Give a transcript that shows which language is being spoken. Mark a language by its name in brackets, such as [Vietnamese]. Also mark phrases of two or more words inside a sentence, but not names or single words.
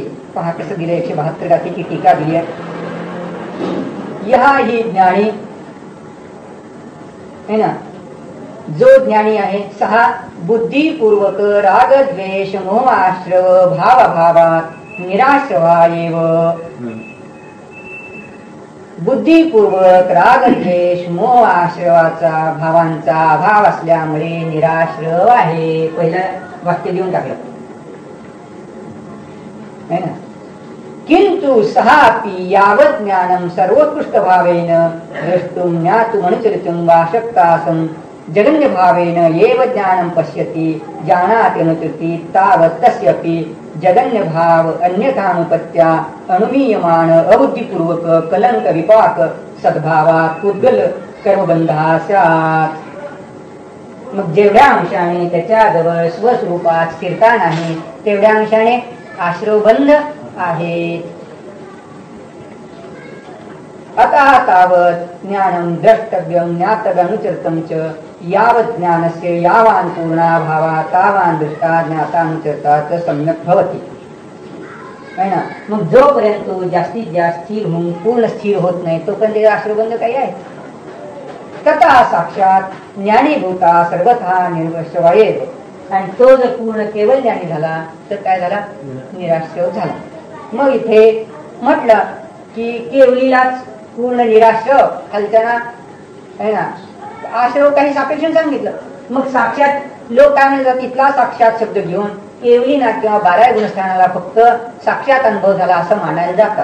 [Marathi] पहा कसं दिलं, 172 गाथेची टीका दिली आहे. ही ज्ञानी [Hindi] है ना, [Marathi] जो ज्ञानी आहे, सहा बुद्धिपूर्वक राग द्वेष मोह आश्रव [Sanskrit] भावाभावात निराश्रवायेव. [Marathi] बुद्धिपूर्वक राग द्वेष मोह आश्रवाचा भावांचा अभाव असल्यामुळे निराश्रव आहे. पहिलं वाक्य देऊन टाकलं [Hindi] है ना. [Sanskrit] किंतु सहापि यावत् ज्ञानम सर्वोत्कृष्ट भावेन द्रष्टुम ज्ञातुम अनुचरितुम वा शक्तासं जगन्य भावेन एव ज्ञानं पश्यति जानाति अनुचरति तावत् तस्यपि जगन्य भाव अन्यथानुपत्या अनुमीयमान अबुद्धिपूर्वक कलंक विपाक सद्भावात उद्गल कर्मबंधा स्यात्. [Marathi] मग जेवढ्या अंशाने त्याच्याजवळ स्वस्वरूपात स्थिरता नाही तेवढ्या अंशाने आश्रवबंध आहे. [Sanskrit] अतः तावत् ज्ञानं द्रष्टव्यं ज्ञातव्यनुचरितं च यावत् ज्ञानस्य यावान् पूर्णा भावा तावान् दृष्टा ज्ञातानुचरता च सम्यक् भवति [Hindi] है ना. [Marathi] मग जोपर्यंत जास्तीत जास्त स्थिर होऊन पूर्ण स्थिर होत नाही तोपर्यंत आश्रयबंध काही आहे. [Sanskrit] तथा साक्षात ज्ञानीभूता सर्वथा निर्वशवायेव. [Marathi] आणि तो जर पूर्ण केवळ ज्ञानी झाला तर काय झाला? निराश्रय झाला. मग इथे म्हटलं की केवलीलाच पूर्ण निराश्रय खालच्याना [Hindi] है ना, [Marathi] आश्रय काही सापेक्ष सांगितलं. मग साक्षात लोक काय म्हणतात, इथला साक्षात शब्द घेऊन केवलीना किंवा 12 गुणस्थानाला फक्त साक्षात अनुभव झाला असं मानायला जातात.